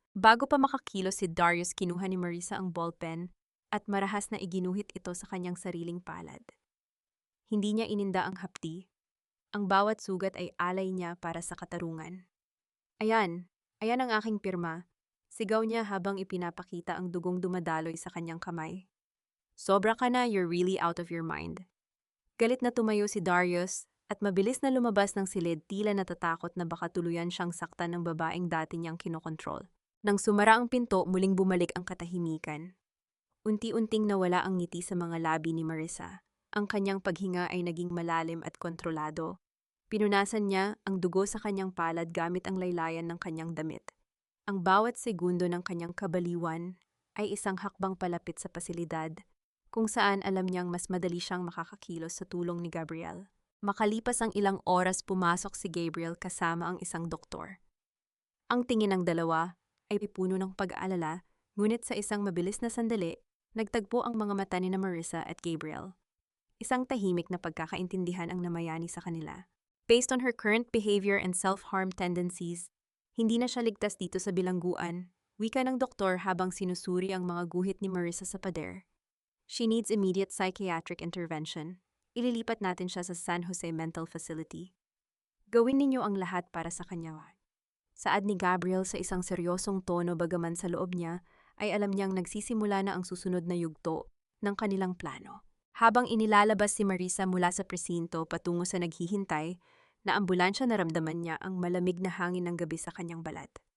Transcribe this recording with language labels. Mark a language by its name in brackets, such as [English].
[Filipino] Bago pa makakilos si Darius, kinuha ni Marisa ang ballpen at marahas na iginuhit ito sa kanyang sariling palad. Hindi niya ininda ang hapdi. Ang bawat sugat ay alay niya para sa katarungan. Ayan ang aking pirma. Sigaw niya habang ipinapakita ang dugong dumadaloy sa kanyang kamay. Sobra ka na, [English] you're really out of your mind. [Filipino] Galit na tumayo si Darius at mabilis na lumabas ng silid, tila natatakot na baka tuluyan siyang saktan ng babaeng dati niyang kinokontrol. Nang sumara ang pinto, muling bumalik ang katahimikan. Unti-unting nawala ang ngiti sa mga labi ni Marisa. Ang kanyang paghinga ay naging malalim at kontrolado. Pinunasan niya ang dugo sa kanyang palad gamit ang laylayan ng kanyang damit. Ang bawat segundo ng kanyang kabaliwan ay isang hakbang palapit sa pasilidad, kung saan alam niyang mas madali siyang makakakilos sa tulong ni Gabriel. Makalipas ang ilang oras, pumasok si Gabriel kasama ang isang doktor. Ang tingin ng dalawa ay puno ng pag-aalala, ngunit sa isang mabilis na sandali, nagtagpo ang mga mata ni Marisa at Gabriel. Isang tahimik na pagkakaintindihan ang namayani sa kanila. [English] Based on her current behavior and self-harm tendencies, [Filipino] hindi na siya ligtas dito sa bilangguan, wika ng doktor habang sinusuri ang mga guhit ni Marisa sa pader. [English] She needs immediate psychiatric intervention. [Filipino] Ililipat natin siya sa San Jose Mental Facility. Gawin ninyo ang lahat para sa kanya. Saad ni Gabriel sa isang seryosong tono, bagaman sa loob niya ay alam niyang nagsisimula na ang susunod na yugto ng kanilang plano. Habang inilalabas si Marisa mula sa presinto patungo sa naghihintay na ambulansya, naramdaman niya ang malamig na hangin ng gabi sa kanyang balat.